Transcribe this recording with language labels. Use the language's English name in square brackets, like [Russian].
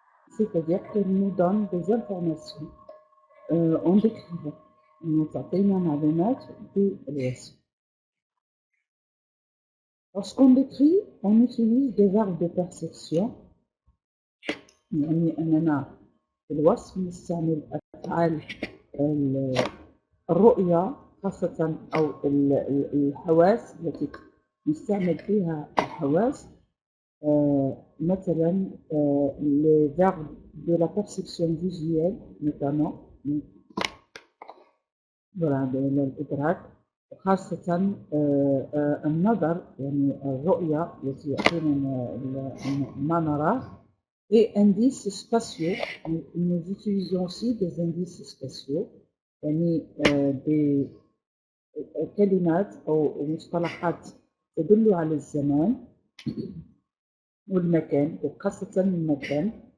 [French] C'est-à-dire qu'elle nous donne des informations en décrivant. [Arabic] nous تعطينا معلومات بالوصف. [French] Lorsqu'on décrit, on utilise des verbes de perception. [Arabic] يعني أننا في الوصف نستعمل أفعال الرؤية خاصة أو الحواس التي نستعمل فيها الحواس. مثلا [French] les verbes de la perception visuelle notamment. [Arabic] voilà الإدراك خاصة النظر يعني الرؤية التي يعطينا ما نراه. [French] Et indices spatiaux, nous utilisons aussi des indices spatiaux [Arabic] يعني [French] des [Arabic] كلمات أو مصطلحات تدل على الزمان والمكان وخاصة المكان.